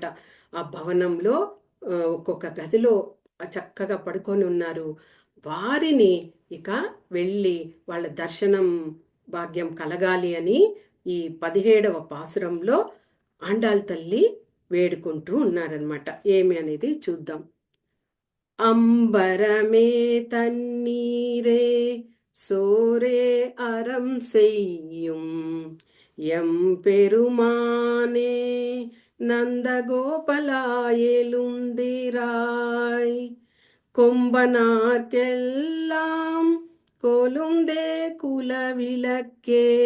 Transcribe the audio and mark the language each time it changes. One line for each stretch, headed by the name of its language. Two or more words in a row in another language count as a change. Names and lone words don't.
Telugu: ఆ భవనంలో ఒక్కొక్క గదిలో చక్కగా పడుకొని ఉన్నారు. వారిని ఇక వెళ్ళి వాళ్ళ దర్శనం భాగ్యం కలగాలి అని ఈ 17వ పాసురంలో ఆండాళ్ తల్లి వేడుకుంటూ ఉన్నారనమాట. ఏమి అనేది చూద్దాం.
Tamil: அம்பரமே தண்ணீரே சோரே அறம் செய்யும் எம்பெருமானே நந்தகோபலாயெழுந்திராய் கொம்பனார்க்கெல்லாம் கொழுந்தே குலவிளக்கே